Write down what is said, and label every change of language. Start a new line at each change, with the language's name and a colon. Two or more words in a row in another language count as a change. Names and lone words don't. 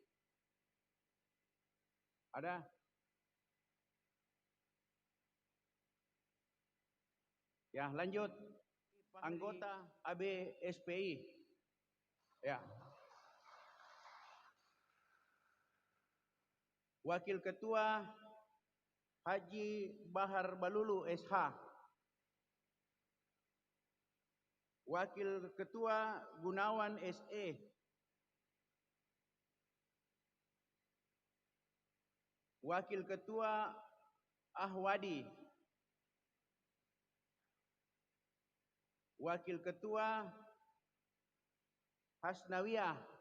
Indonesian: Ada? Ya, lanjut. Anggota ABSPI. Ya. Wakil Ketua Haji Bahar Balulu SH. Wakil Ketua Gunawan SE. Wakil Ketua Ahwadi. Wakil Ketua Hasnawiyah.